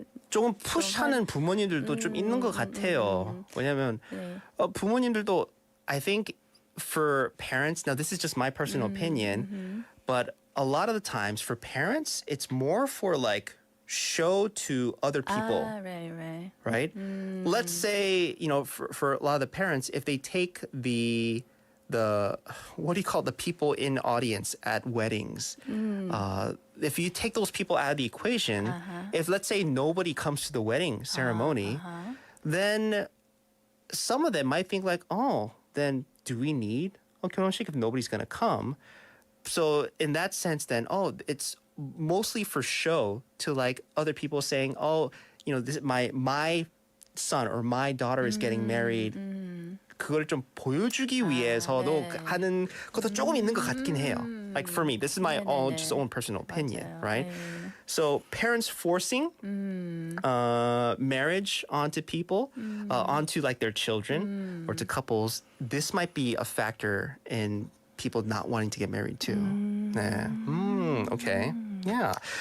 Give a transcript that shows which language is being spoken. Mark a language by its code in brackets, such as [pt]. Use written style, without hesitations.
[ko] 조금 푸시하는 부모님들도 좀 있는 것 같아요. 왜냐면 부모님들도 [en] I think for parents, now this is just my personal opinion, but a lot of the times for parents, it's more for like show to other people. Right? Let's say, for a lot of the parents, if they take the what do you call the people in audience at weddings? If you take those people out of the equation, if let's say nobody comes to the wedding ceremony, then some of them might think like, oh, then do we need a 결혼식 if nobody's going to come? So in that sense, then, it's mostly for show to like other people saying, this my son or my daughter is getting married. [ko] 그걸 좀 보여주기 위해서도 하는 것도 조금 있는 것 같긴 해요. [en] Like for me, this is my own personal opinion, right? So parents forcing marriage onto people, onto like their children or to couples, this might be a factor in people not wanting to get married too. 네. Okay. Yeah.